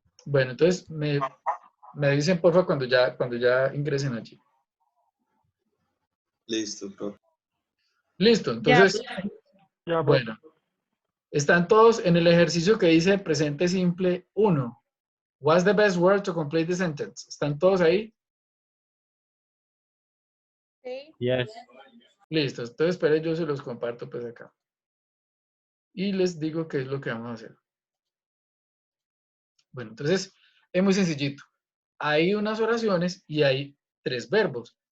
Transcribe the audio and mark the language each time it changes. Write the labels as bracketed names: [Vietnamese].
[Spanish] Bueno, entonces me dicen porfa cuando ya ingresen allí. Listo, profe. Listo, entonces, bueno, están todos en el ejercicio que dice presente simple 1. [English] What's the best word to complete the sentence? [Spanish] ¿Están todos ahí? Sí. [English] Yes. [Spanish] Listo, entonces esperen, yo se los comparto pues acá. Y les digo qué es lo que vamos a hacer. Bueno, entonces, es muy sencillito. Hay unas oraciones y hay 3 verbos.